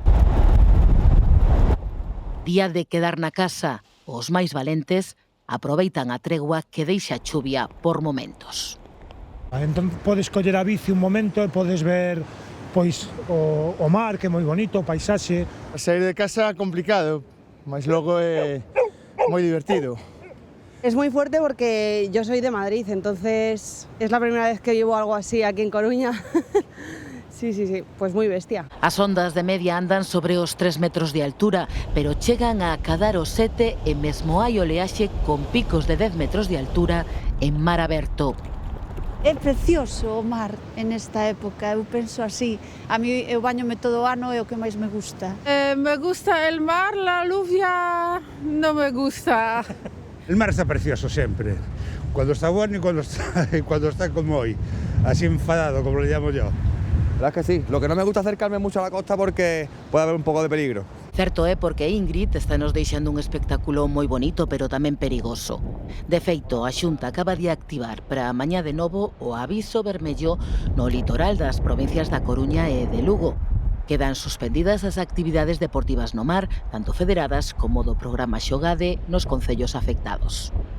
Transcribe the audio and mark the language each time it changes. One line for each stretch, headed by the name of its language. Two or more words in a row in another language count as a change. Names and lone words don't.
Galician: Día de quedar na casa, os máis valentes aproveitan a tregua que deixa a chuvia por momentos. Entón podes coller a bici un momento e podes ver pois o mar, que é moi bonito, o paisaxe. Sair de casa é complicado, mas logo é moi divertido.
Spanish: Es muy fuerte porque yo soy de Madrid, entonces es la primera vez que llevo algo así aquí en Coruña. Sí, pues muy bestia.
Galician: As ondas de media andan sobre os 3 metros de altura, pero chegan a acadar os 7 e mesmo hai oleaxe con picos de 10 metros de altura en mar aberto. É precioso o mar en esta época, eu penso así.
Spanish: A mí
Galician: eu bañome todo o ano, é o que máis me gusta.
Spanish: Me gusta el mar, la lluvia no me gusta. El mar está precioso siempre, cuando está bueno y cuando está como hoy, así enfadado, como le llamo yo. La verdad es que sí, lo que no me gusta acercarme mucho a la costa porque puede haber un pouco de peligro.
Galician: Certo é porque Ingrid está nos deixando un espectáculo moi bonito, pero tamén perigoso. De feito, a Xunta acaba de activar para mañá de novo o aviso vermello no litoral das provincias da Coruña e de Lugo. Quedan suspendidas as actividades deportivas no mar, tanto federadas como do programa Xogade nos concellos afectados.